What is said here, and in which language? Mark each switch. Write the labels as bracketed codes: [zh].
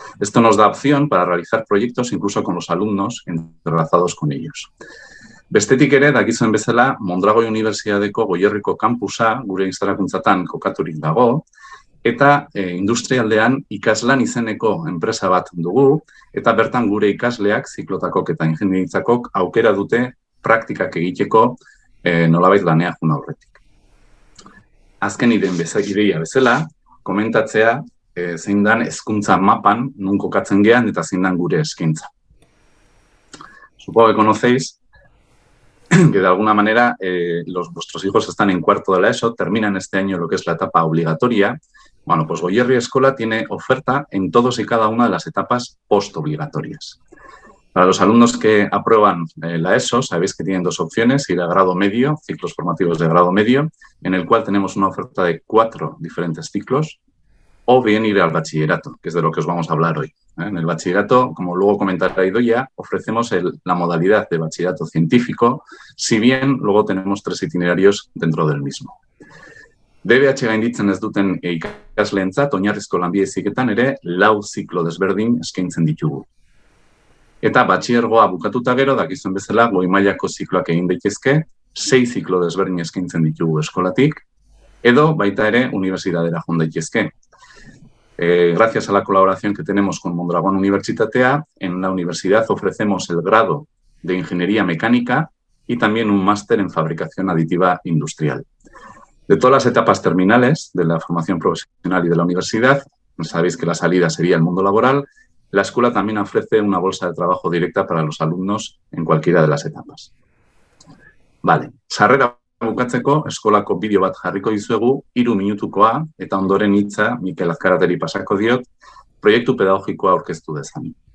[es] Esto nos da opción para realizar proyectos incluso con los alumnos entrelazados con ellos. [eu] Bestetik ere, dakizuen bezala, Mondragoi Unibertsitateko Goierriko kampusa gure instalakuntzatan kokaturik dago, eta industrialdean ikaslan izeneko enpresa bat dugu, eta bertan gure ikasleak, ziklotakok eta ingenieritzakok, aukera dute praktikak egiteko nolabait lanea jun aurretik. Azken ideia bezala, komentatzea zein dan hezkuntza mapan nun kokatzen gean eta zein dan gure eskaintza. [es] Supongo que conocéis que de alguna manera vuestros hijos están en cuarto de la ESO, terminan este año lo que es la etapa obligatoria. Bueno, pues Goierri Eskola tiene oferta en todos y cada una de las etapas postobligatorias. Para los alumnos que aprueban la ESO, sabéis que tienen dos opciones, ir a grado medio, ciclos formativos de grado medio, en el cual tenemos una oferta de 4 diferentes ciclos, o bien ir al bachillerato, que es de lo que os vamos a hablar hoy. En el bachillerato, como luego comentará Idoia, ofrecemos la modalidad de bachillerato científico, si bien luego tenemos 3 itinerarios dentro del mismo. [eu] DBH gainditzen ez duten ikasleentzat, oinarrizko lanbide heziketan ere 4 ziklo desberdin eskaintzen ditugu. Eta batxilergoa bukatuta gero, dakizuen bezala, goi mailako zikloak egin daitezke, 6 ziklo desberdin eskaintzen ditugu eskolatik, edo baita ere unibertsitatera joan daitezke. [es] Gracias a la colaboración que tenemos con Mondragón Universitatea, en la universidad ofrecemos el grado de Ingeniería Mecánica y también un máster en Fabricación Aditiva Industrial. De todas las etapas terminales de la formación profesional y de la universidad, sabéis que la salida sería el mundo laboral, la escuela también ofrece una bolsa de trabajo directa para los alumnos en cualquiera de las etapas. [eu] Vale, sarrera bukatzeko eskolako bideo bat jarriko dizuegu, 3 minutukoa, eta ondoren hitza Mikel Azkarateri pasako diot, proiektu pedagogikoa aurkeztu dezan.